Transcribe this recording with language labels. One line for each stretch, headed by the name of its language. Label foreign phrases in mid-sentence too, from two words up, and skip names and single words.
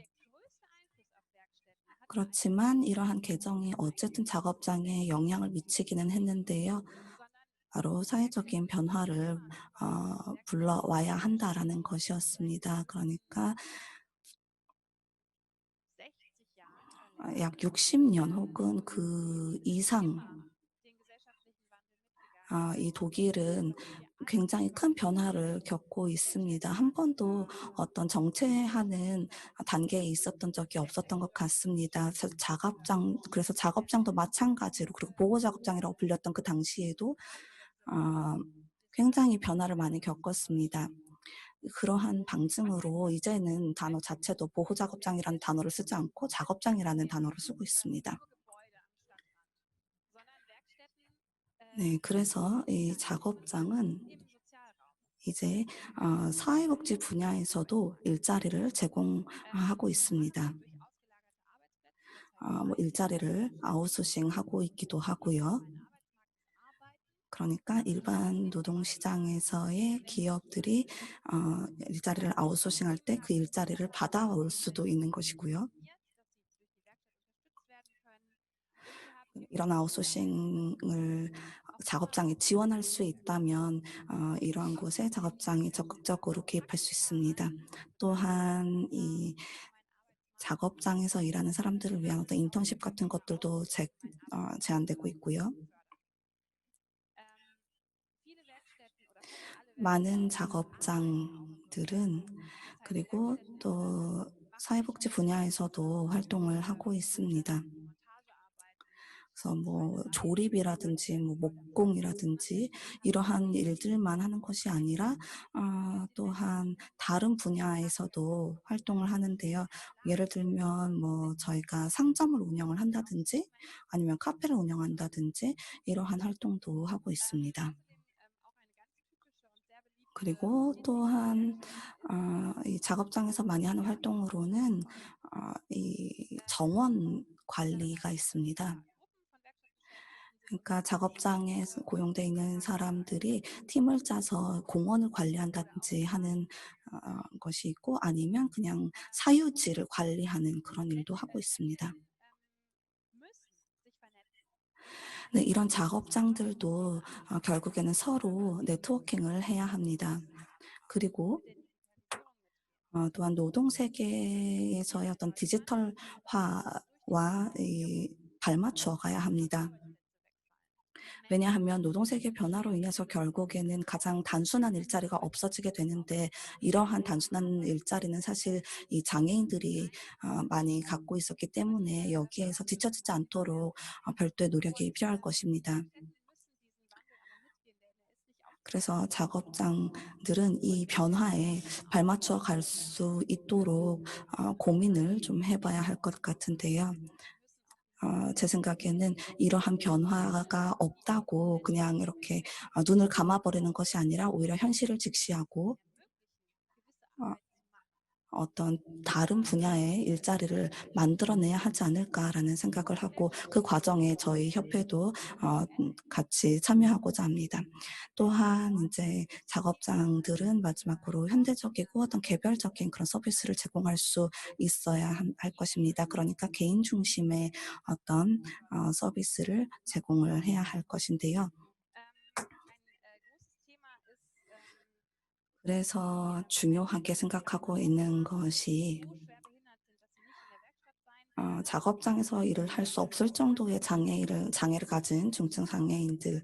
Korean: 그렇지만 이러한 개정이 어쨌든 작업장에 영향을 미치기는 했는데요. 바로 사회적인 변화를 불러와야 한다라는 것이었습니다. 그러니까 약 60년 혹은 그 이상
German: den gesellschaftlichen Wandel mitgegangen
Korean: 이
German: sind.
Korean: 독일은 굉장히 큰 변화를 겪고 있습니다. 한 번도 어떤 정체하는 단계에 있었던 적이 없었던 것 같습니다. 그래서 작업장도 마찬가지로 그리고 보호 작업장이라고 불렸던 그 당시에도 아 굉장히 변화를 많이 겪었습니다. 그러한 방증으로 이제는 단어 자체도 보호 작업장이라는 단어를 쓰지 않고 작업장이라는 단어를 쓰고 있습니다.
German: Nur Gebäude am Stadtrand, sondern Werkstätten
Korean: 네,
German: im
Korean: 그래서 이
German: Stadtgebiet und
Korean: 작업장은
German: im Sozialraum.
Korean: 이제 사회복지 분야에서도 일자리를 제공하고 있습니다.
German: Durch ausgelagerte Arbeitsplätze derzeit
Korean: 뭐 일자리를 아웃소싱하고 있기도 ha고요.
German: freien Arbeitsmarktes arbeiten,
Korean: 그러니까 일반 노동 시장에서의 기업들이 일자리를 아웃소싱할 때 그 일자리를 받아올 수도 있는 것이고요.
German: dass sie durch die Werkstatt unterstützt werden können. Und wir haben die
Korean: 이런 아웃소싱을 작업장에 지원할 수 있다면 이러한 곳에 작업장이 적극적으로 개입할 수 있습니다. 또한 이 작업장에서 일하는 사람들을 위한 어떤 인턴십 같은 것들도 제한되고 있고요.
German: viele Werkstätten oder fast alle
Korean: 많은
German: Werkstätten
Korean: 작업장들은
German: derzeit
Korean: 그리고
German: Werkstätten
Korean: 또 사회복지
German: Wachstum
Korean: 분야에서도 활동을 하고 있습니다.
German: Montagearbeiten,
Korean: 그래서 뭐
German: Schweißerei,
Korean: 조립이라든지 뭐 목공이라든지 이러한 일들만 하는 것이 아니라 또한 다른 분야에서도 활동을 하는데요. 예를 들면 뭐 저희가 상점을 운영을 한다든지 아니면 카페를 운영한다든지 이러한 활동도 하고 있습니다.
German: außerdem auch eine ganz typische und sehr beliebte
Korean: 그리고 또한
German: Werkstatt
Korean: 이 작업장에서 많이 하는 활동으로는 이 정원 관리가 있습니다.
German: Gruppen von Werkstattbeschäftigten sich
Korean: 그러니까 작업장에 고용돼 있는 사람들이 팀을 짜서 공원을 관리한다든지 하는 것이 있고 아니면 그냥 사유지를 관리하는 그런 일도 하고 있습니다.
German: müssen sich vernetzen. Und
Korean: 네, 이런 작업장들도 결국에는 서로 네트워킹을 해야 합니다. 그리고
German: Digitalisierung mitgehen.
Korean: 또한 노동 세계에서의 어떤 디지털화와 이 발맞추어 가야 합니다. 왜냐하면 노동 세계 변화로 인해서 결국에는 가장 단순한 일자리가 없어지게 되는데 이러한 단순한 일자리는 사실 이 장애인들이 많이 갖고 있었기 때문에 여기에서 뒤처지지 않도록 별도의 노력이 필요할 것입니다.
German: Werkstätten müssen diesen Wandel aber mitgehen, denn er ist nicht auf
Korean: 그래서 작업장들은 이 변화에 발맞춰 갈 수 있도록 고민을 좀 해봐야 할 것 같은데요. 제 생각에는 이러한 변화가 없다고 그냥 이렇게 눈을 감아버리는 것이 아니라 오히려 현실을 직시하고
German: ermöglichen, gewisse 어 Arbeit zu machen.
Korean: 어떤 다른 분야의 일자리를 만들어내야 하지 않을까라는 생각을 하고 그 과정에 저희 협회도 같이 참여하고자 합니다. 또한 이제 작업장들은 마지막으로 현대적이고 어떤 개별적인 그런 서비스를 제공할 수 있어야 할 것입니다. 그러니까 개인 중심의 어떤 서비스를 제공을 해야 할 것인데요.
German: Ein großes Thema ist
Korean: 그래서 중요하게 생각하고 있는 것이
German: so schwer behindert sind, dass sie nicht in der Werkstatt sein
Korean: 작업장에서 일을 할 수 없을 정도의 장애를 가진 중증 장애인들에게도